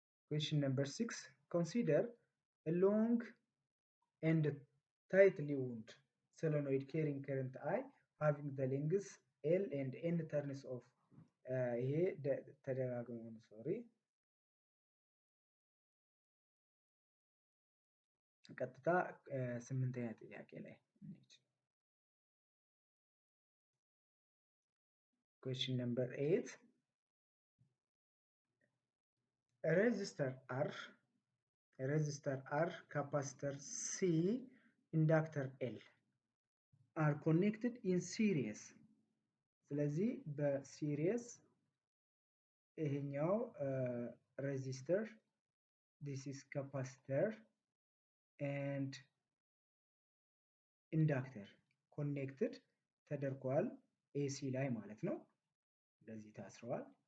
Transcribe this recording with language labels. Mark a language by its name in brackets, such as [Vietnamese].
[English] Question number 6. Consider a long and tightly wound solenoid carrying current I having the lengths L and N turns of [Amharic] ይሄ ተደጋግሞ ቀጥታ ስምንተኛ ጥያቄ ላይ እንሂድ። [English] Question number 8. A resistor R, capacitor C, inductor L are connected in series. [Amharic] ስለዚህ በሲሪየስ ይሄኛው [English] resistor, this is capacitor and inductor connected [Amharic] ተደርጓል AC ላይ ማለት ነው። እንደዚህ ታስረዋል።